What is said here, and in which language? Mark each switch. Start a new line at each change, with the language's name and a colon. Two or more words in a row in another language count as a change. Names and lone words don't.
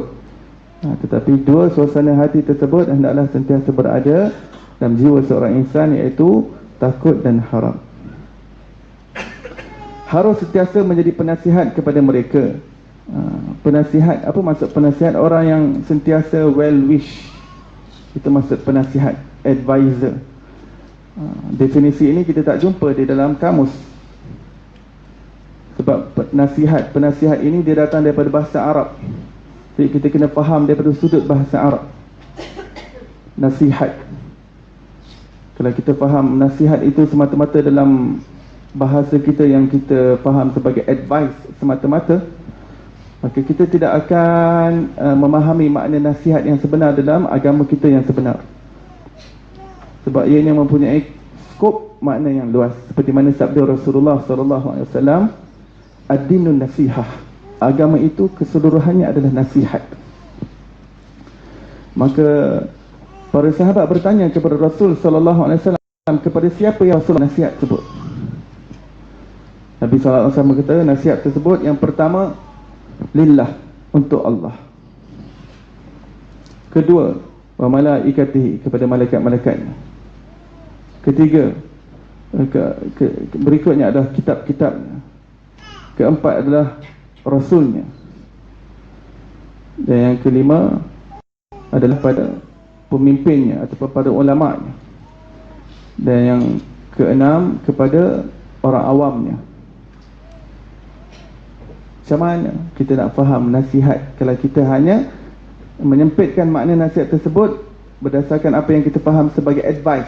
Malay: Tetapi dua suasana hati tersebut hendaklah sentiasa berada dalam jiwa seorang insan, iaitu takut dan harap. harus sentiasa menjadi penasihat kepada mereka. Penasihat, apa maksud penasihat? Orang yang sentiasa
English: well wish,
Malay: itu maksud penasihat, advisor. Definisi ini kita tak jumpa di dalam kamus. Sebab penasihat ini dia datang daripada bahasa Arab. Jadi kita kena faham daripada sudut bahasa Arab. Nasihat, kalau kita faham nasihat itu semata-mata dalam bahasa kita yang kita faham sebagai advice semata-mata, maka kita tidak akan memahami makna nasihat yang sebenar dalam agama kita yang sebenar. Sebab ianya mempunyai skop makna yang luas. Seperti mana sabda Rasulullah SAW,
Arabic: الدين النصيحة,
Malay: agama itu keseluruhannya adalah nasihat. Maka para sahabat bertanya kepada Rasul SAW, kepada siapa yang Rasul nasihat tersebut? Nabi SAW berkata, nasihat tersebut yang pertama, lillah, untuk Allah. Kedua,
Arabic: وملائكته,
Malay: kepada malaikat-malaikatnya. Ketiga, berikutnya adalah kitab-kitabnya. Keempat adalah Rasulnya. Dan yang kelima adalah pada pemimpinnya atau pada ulama'nya. Dan yang keenam kepada orang awamnya. Macam mana kita nak faham nasihat kalau kita hanya menyempitkan makna nasihat tersebut berdasarkan apa yang kita faham sebagai advice?